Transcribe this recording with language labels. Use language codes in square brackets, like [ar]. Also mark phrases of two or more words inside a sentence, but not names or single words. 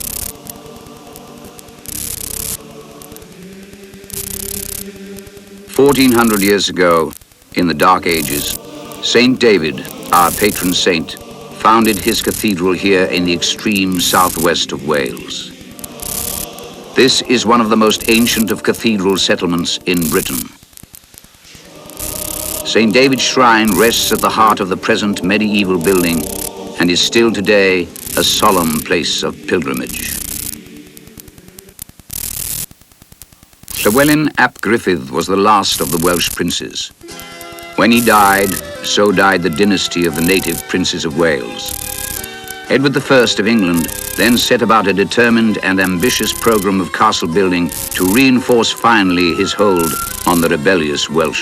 [en] "1,400 years ago, in the Dark Ages, Saint David, our patron saint, founded his cathedral here in the extreme southwest of Wales. This is one of the most ancient of cathedral settlements in Britain. St. David's Shrine rests at the heart of the present medieval building and is still today a solemn place of pilgrimage. Llywelyn ap Gruffydd was the last of the Welsh princes. When he died, so died the dynasty of the native princes of Wales. Edward I of England then set about a determined and ambitious program of castle building to reinforce finally his hold on the rebellious Welsh.